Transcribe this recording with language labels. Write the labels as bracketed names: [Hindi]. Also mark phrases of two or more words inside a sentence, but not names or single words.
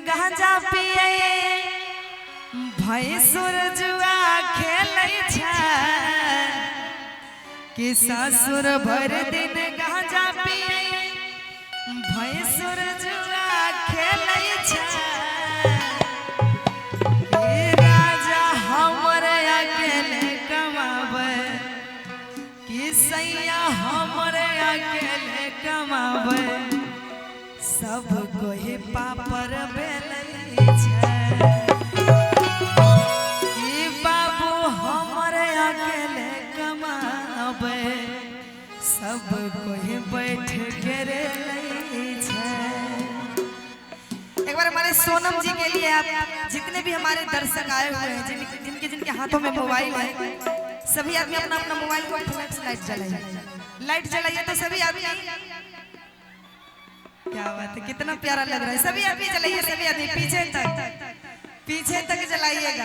[Angika] गांजा पिए भैंसुर जुआ खेलै छै कि ससुर भर दिन गांजा पिए भैंसुर जुआ खेलै छै कि राजा हमर अकेले कमावे कि सैया हमर अकेले कमावे सब कोई पापर बेलै छै कि बाबू हमर अकेले कमावे सब कोई बैठ के रे छै। [Hindi] एक बार हमारे सोनम जी के लिए आप जितने भी हमारे दर्शक आए हुए हैं जिनके जिनके हाथों में मोबाइल है सभी आदमी अपना अपना मोबाइल को [English] flash light [Hindi] जलाइए तो सभी आदमी क्या बात है कितना प्यारा लग रहा है सभी आदमी जलाइए सभी आदमी पीछे तक जलाइएगा।